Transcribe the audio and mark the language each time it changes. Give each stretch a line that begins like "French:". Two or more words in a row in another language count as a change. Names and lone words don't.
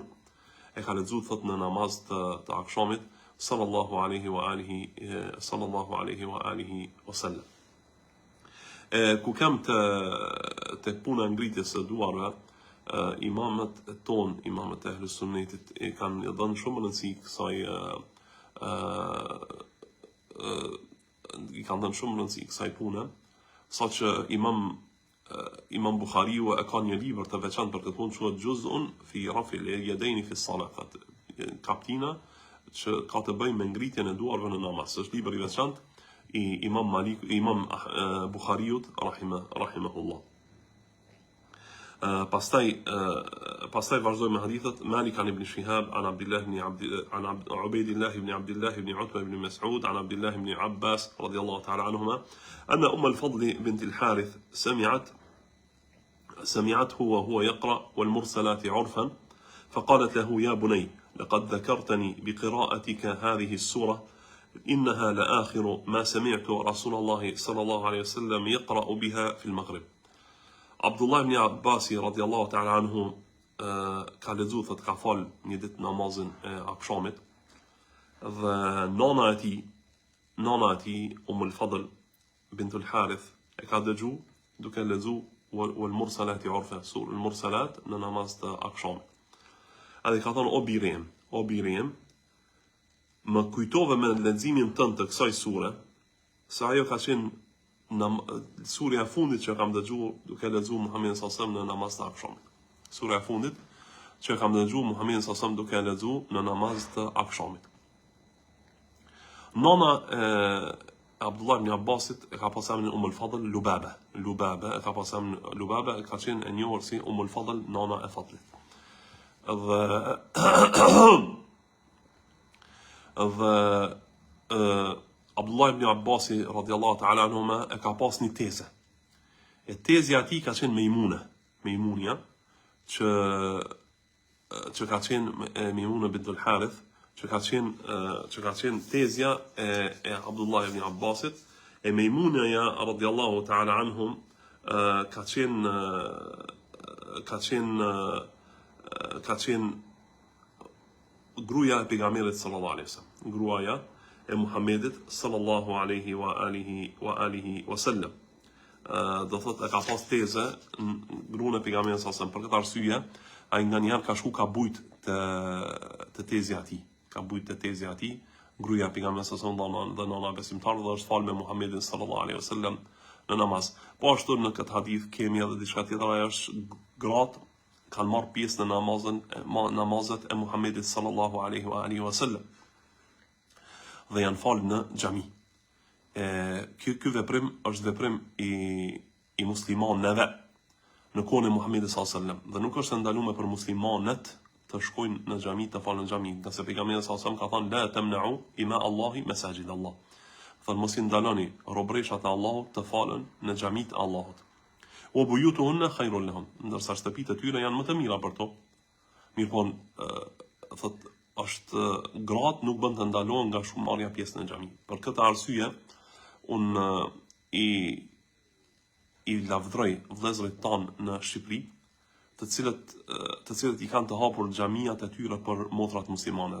Albanian: E ka lexuar thot në namaz të akşamit
Arabic: صلى الله عليه وعلى آله وسلم.
Albanian: Ku kam të puna ngritjes së duarve, imamët ton, imamët e Ahlus Sunnetit e kanë dhënë shumë rëndësi kësaj i kanë dhënë shumë rëndësi kësaj pune, saqë Imam Bukhariu e ka një libër të veçantë për këtë punë, quhet
Arabic: جزء في رفع اليدين في الصلاة,
Albanian: kaptina që ka të bëjë me ngritjen e duarve në namaz. Është libër i veçantë i Imam Bukhariut rahimahullah. Pastaj vazhdojmë me hadithet.
Arabic: مالك عن ابن شهاب عن عبد الله عن عبيد الله بن عبد الله بن عتبة بن مسعود عن عبد الله بن عباس رضي الله تعالى عنهما أن أم الفضل بنت الحارث سمعته وهو يقرأ والمرسلات عرفا فقالت له يا بني لقد ذكرتني بقراءتك هذه السورة إنها لآخر ما سمعت رسول الله صلى الله عليه وسلم يقرأ بها في المغرب. عبد الله بن عباس رضي الله تعالى عنه
Albanian: ka lexuar thot ka fal një ditë namazin e akşamit dhe nona e tij al-Fadl bint al-Harith e ka dëgju duke lexuar
Arabic: والمرسلات عرفا سورة المرسلات
Albanian: në namaz të akşamit. Ai ka thonë o birim më kujtove me leximin tënd të kësaj sure se ajo ka qenë surja e fundit që kam dëgjuar duke lexuar Muhamedit
Arabic: صلى الله عليه وسلم
Albanian: në namaz të akşamit. Surja e fundit që kam dëgjuar Muhamedit
Arabic: صلى الله عليه وسلم
Albanian: duke lexuar në namaz të akşamit. Nona Abdullah ibn Abbasit e ka pasur emrin al-Fadl Lubaba e ka pasur emrin Lubaba e ka qenë e njohur si al-Fadl, nona e Fadlit. Dhe Abdullah ibn Abbasi
Arabic: رضي الله تعالى عنهما
Albanian: e ka pas një teze. E tezja e tij ka qenë Mejmunja, që ka qenë Mejmuna bint al-Harith, që ka qenë tezja e Abdullah ibn Abbasit, e Mejmunaja
Arabic: رضي الله تعالى عنهم
Albanian: ka qenë gruaja e pejgamberit
Arabic: صلى الله عليه وسلم,
Albanian: gruaja e Muhamedit
Arabic: صلى الله عليه وعلى آله وسلم.
Albanian: Do thotë e ka pas teze gruan e pejgamberit
Arabic: صلى الله عليه وسلم.
Albanian: Për këtë arsye ai nganjëherë ka shku ka bujt të tezja e tij. Ka bujt të tezja e tij, gruaja e pejgamberit
Arabic: صلى الله عليه وسلم
Albanian: dhe nona besimtarë dhe është fal me Muhamedit
Arabic: صلى الله عليه وسلم
Albanian: në namaz. Po ashtu në këtë hadith kemi edhe diçka tjetër, ajo është gratë kanë marrë pjesë në namazet e Muhamedit
Arabic: صلى الله عليه وسلم
Albanian: dhe janë falë në xhami. Ky veprim është veprim i muslimanëve në kohën e Muhamedit
Arabic: صلى الله عليه وسلم
Albanian: dhe nuk është ndaluar për muslimanët të shkojnë në xhami të falën në xhami, nga se pejgamberi
Arabic: صلى الله عليه وسلم
Albanian: ka thënë
Arabic: لا تمنعوا إماء الله مساجد الله.
Albanian: Thënë mos i ndaloni robreshat e Allahut të falen në xhamit e Allahut.
Arabic: وبيوتهن خير لهم,
Albanian: ndërsa shtëpitë e tyre janë më të mira për to. Mirëpon, thotë është gratë nuk bën të ndalohen nga shumë marrja pjesë në xhami. Për këtë arsye unë i lavdroj vëllezërit tanë në Shqipëri, të cilët i kanë të hapur xhamiat e tyre për motrat muslimane.